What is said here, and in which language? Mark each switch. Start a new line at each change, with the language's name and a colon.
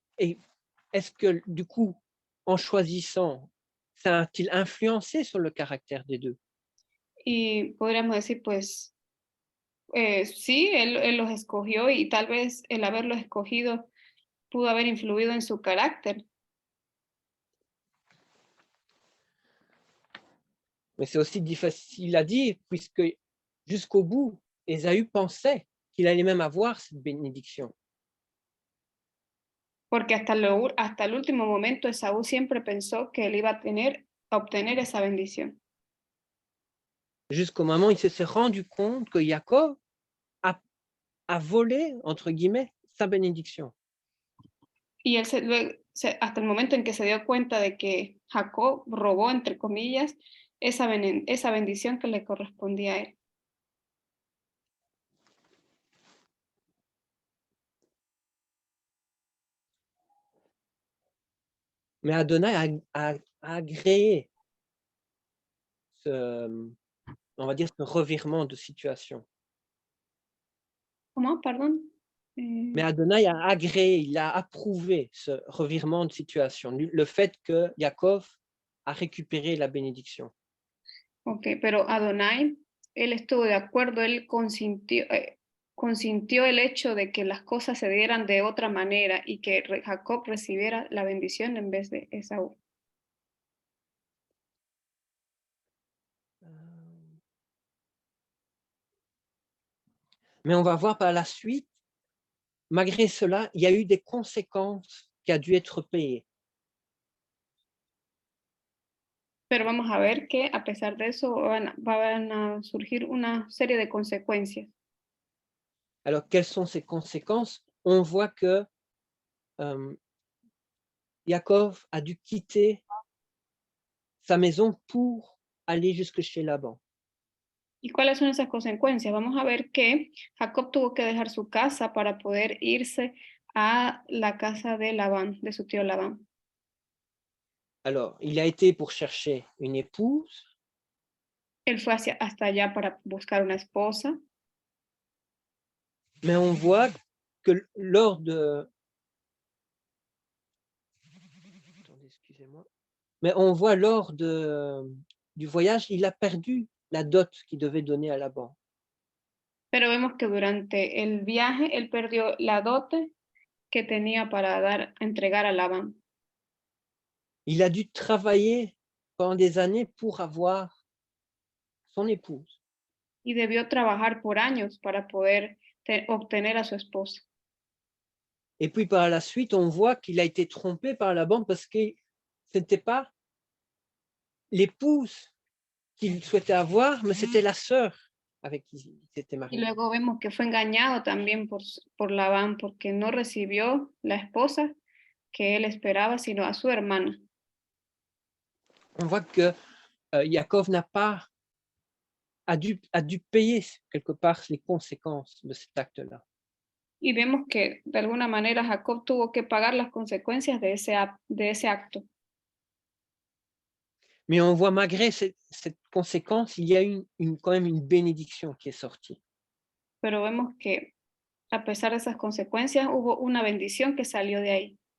French: Et est-ce que, du coup, en choisissant, ça a-t-il influencé sur le caractère des deux?
Spanish: Y podríamos decir, pues, sí, él los escogió y tal vez el haberlos escogido pudo haber influido en su carácter.
French: Mais c'est aussi difficile à dire, puisque jusqu'au bout, Ésaü pensait qu'il allait même avoir cette bénédiction.
Spanish: Porque hasta el último momento Esaú siempre pensó que él iba a obtener esa bendición.
French: Jusqu'au moment où il s'est rendu compte que Jacob a volé, entre guillemets, sa bénédiction.
Spanish: Y él hasta el momento en que se dio cuenta de que Jacob robó, entre comillas, esa bendición que le correspondía a él.
French: Mais Adonai a agréé on va dire, ce revirement de situation.
Spanish: ¿Cómo? Perdón.
French: Mais Adonai a agréé, il a approuvé ce revirement de situation, le fait que Jacob a récupéré la bénédiction.
Spanish: Ok, pero Adonai, él estuvo de acuerdo, él consintió el hecho de que las cosas se dieran de otra manera y que Jacob recibiera la bendición en vez de Esaú.
French: Mais on va voir par la suite, malgré cela, il y a eu des conséquences qui a dû être payées.
Spanish: Pero vamos a ver que a pesar de eso van a surgir una serie de consecuencias.
French: Alors, quelles sont ces conséquences? On voit que Jacob a dû quitter sa maison pour aller jusque chez Laban.
Spanish: ¿Y cuáles son esas consecuencias? Vamos a ver que Jacob tuvo que dejar su casa para poder irse a la casa de Labán, de su tío Labán.
French: Alors, il a été pour chercher une épouse.
Spanish: Él fue hasta allá para buscar una esposa.
French: Mais on voit que lors de... Attendez, excusez-moi. Mais on voit lors du voyage, il a perdu la dot qu'il devait donner à Laban.
Spanish: Pero vemos que durante el viaje él perdió la dote que tenía para entregar a Labán.
French: Il a dû travailler pendant des années pour avoir son épouse.
Spanish: Y debió trabajar por años para poder obtener a su esposa.
French: Et puis par la suite, on voit qu'il a été trompé par Laban parce que ce n'était pas l'épouse qu'il souhaitait avoir, mais c'était la sœur avec qui il s'était
Spanish: Y
French: marié.
Spanish: luego vemos que fue engañado también por Labán porque no recibió la esposa que él esperaba, sino a su hermana.
French: On voit que Yaakov a dû payer quelque part les conséquences de cet acte-là.
Spanish: Y vemos que de alguna manera Jacob tuvo que pagar las consecuencias de ese acto.
French: Mais on voit malgré cette conséquence, il y a quand même une bénédiction qui est sortie.
Spanish: Pero vemos que a pesar de esas consecuencias hubo una bendición que salió de ahí.